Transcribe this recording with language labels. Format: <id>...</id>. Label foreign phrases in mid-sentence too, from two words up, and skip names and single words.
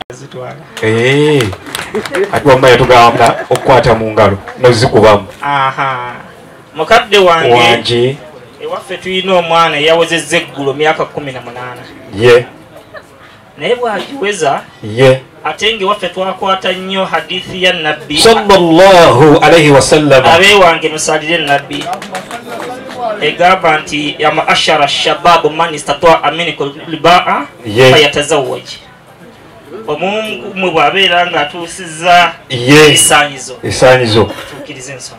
<lg>Ati wamma yatugamba okukwata mu ngalo nozikubamu. Mukadde wange. Ewaffe tulina omwana eyawezezza eggulo myaka 18. Ye. Naye bw'agiweza. Ye. Ate ng'ewaffe twakwata nnyo hadithi ya nabbi</lg> <ar>صلى الله عليه وسلم.</ar> <lg>Abe wange musalire nabbi. Egamba nti</lg> <ar>يا معشر الشباب من استطاع منكم الباءة فليتزوج.</ar> <lg>Omuntu bw'abeera ng'atuusizza esaanyizo. Tukkiriza ensonga.</lg>